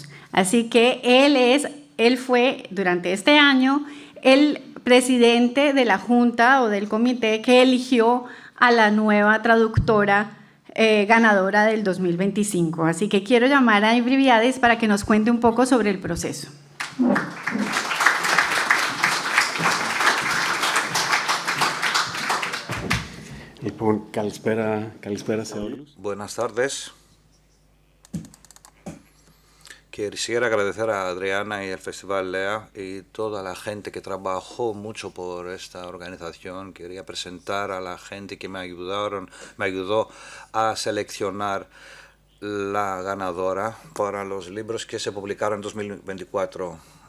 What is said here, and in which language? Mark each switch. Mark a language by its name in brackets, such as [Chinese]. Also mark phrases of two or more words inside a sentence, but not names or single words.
[Spanish] Así que él fue durante este año el presidente de la junta o del comité que eligió a la nueva traductora ganadora del 2025. Así que quiero llamar a Ebriviyadis para que nos cuente un poco sobre el proceso. [Greek] Καλησπέρα σε όλους. [Spanish] Buenas tardes. Quisiera agradecer a Adriana y al Festival LEA y toda la gente que trabajó mucho por esta organización. Quería presentar a la gente que me ayudó a seleccionar la ganadora para los libros que se publicaron en 2024.